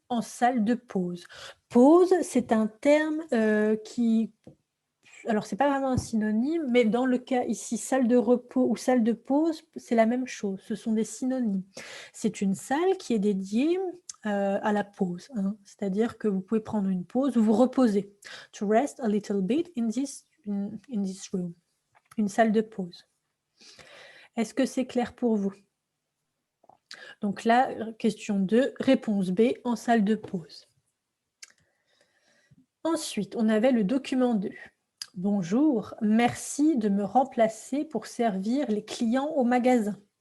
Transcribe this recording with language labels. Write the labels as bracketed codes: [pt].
[fr] En salle de pause. Pause, c'est un terme qui... Alors, ce n'est pas vraiment un synonyme, mais dans le cas ici, salle de repos ou salle de pause, c'est la même chose. Ce sont des synonymes. C'est une salle qui est dédiée à la pause. Hein. C'est-à-dire que vous pouvez prendre une pause ou vous reposer. [en] To rest a little bit in this room. [fr] Une salle de pause. Est-ce que c'est clair pour vous? Donc là, question 2, réponse B, en salle de pause. Ensuite, on avait le document 2. Bonjour, merci de me remplacer pour servir les clients au magasin.